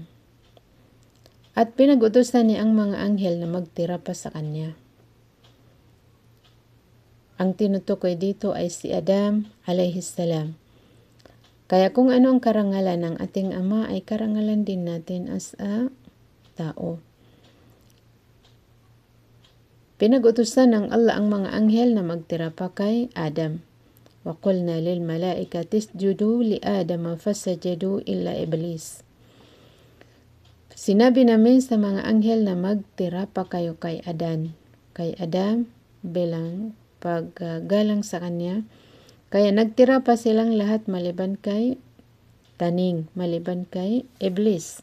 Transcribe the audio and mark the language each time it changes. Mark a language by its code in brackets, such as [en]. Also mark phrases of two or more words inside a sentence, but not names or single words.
[tl] At pinag-utusan niya ang mga anghel na magtira pa sa kanya. Ang tinutukoy dito ay si Adam [ar] عليه السلام. [tl] Kaya kung ano ang karangalan ng ating ama ay karangalan din natin [en] as a [tl] tao. Pinag-utusan ng Allah ang mga anghel na magtira pa kay Adam. [ar] وقلنا للملائكة اسجدوا لآدم فسجدوا إلا إبليس. [tl] Sinabi namin sa mga anghel na magtira pa kayo kay Adam bilang paggalang sa kanya. Kaya nagtira pa silang lahat maliban kay maliban kay Iblis.